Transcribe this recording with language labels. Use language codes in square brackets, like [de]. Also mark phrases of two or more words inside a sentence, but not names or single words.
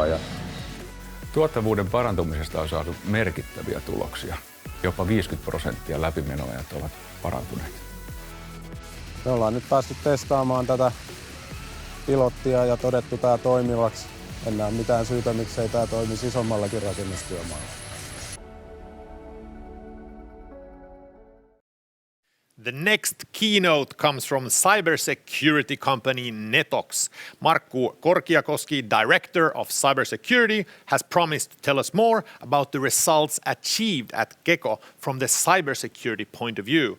[fi] Tuottavuuden parantumisesta on saatu merkittäviä tuloksia. Jopa 50% läpimenoajat ovat parantuneet. Me ollaan nyt päästy testaamaan tätä pilottia ja todettu tämä toimivaksi. En näe mitään syytä, miksei tämä toimisi isommallakin rakennustyömaalla. [en] The next keynote comes from cybersecurity company Netox. Markku Korkiakoski, Director of Cybersecurity, has promised to tell us more about the results achieved at Gekko from the cybersecurity point of view.